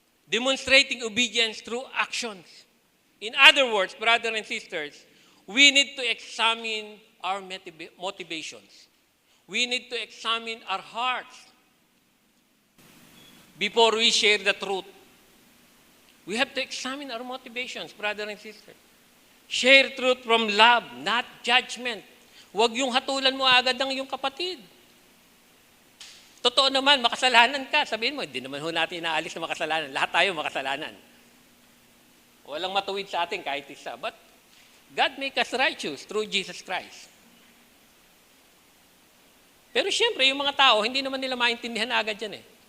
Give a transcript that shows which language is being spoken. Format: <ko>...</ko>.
<en>Demonstrating obedience through actions. In other words, brothers and sisters, we need to examine our motivations. We need to examine our hearts before we share the truth. We have to examine our motivations, brothers and sisters. Share truth from love, not judgment.</en> <tl>Huwag yung hatulan mo agad ang iyong kapatid. Totoo naman, makasalanan ka. Sabihin mo, hindi naman ho natin inaalis na makasalanan. Lahat tayo makasalanan. Walang matuwid sa atin kahit isa.</tl> <en>But God make us righteous through Jesus Christ.</en> <tl>Pero siyempre, yung mga tao, hindi naman nila maintindihan agad yan eh.</tl>